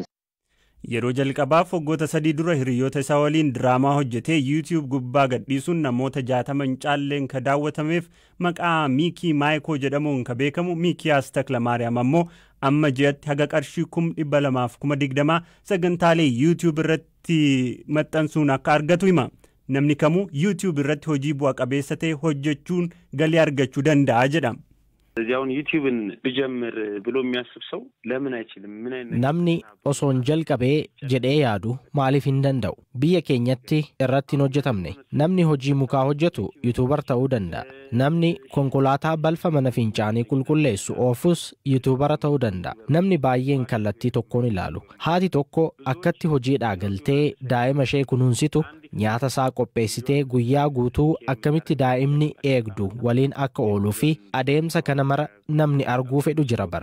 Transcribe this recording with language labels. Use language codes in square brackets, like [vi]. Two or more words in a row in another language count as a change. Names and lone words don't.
[om] Yeroo jalqabaaf waggoota 3 dura hiriyoota isaa waliin diraamaa hojjetee YouTube gubbaa gadhiisuun namoota 60 caalleen ka daawwatameef maqaa Miikii Maayikoo jedhamuun ka beekamu Miikiyaas Taklamaariyaam ammoo amma ji'atti haga qarshii 200,020 sagantaalee YouTube irratti maxxansuun akka argatu hima. Namni kamuu YouTube irratti hojii bu'a qabeessa ta'e hojjechuun galii argachuu danda'a jedhama. [am] እዚያውን ዩቲዩብን ብጀምር ብሎ የሚያስብ ሰው ለምን አይችልም? ምን አይነት [om] namni osoo hin jalqabee jedhee yaadu maaliif hin danda'u? Biyya keenyatti irratti hin hojjetamne namni hojii mukaa hojjetu YouTuber ta'uu danda'a. Namni konkolaataa balfa mana fincaanii qulqulleessu oofus YouTuber ta'uu danda'a. Namni baay'een kallattii tokkoon ilaalu. Haati tokko akkatti hojiidhaa galtee daa'ima ishee kunuunsitu nyaata isaa qopheessitee guyyaa guutuu akkamitti daa'imni eegdu waliin akka ooluu fi adeemsa kana mara namni arguu fedhu jira bar.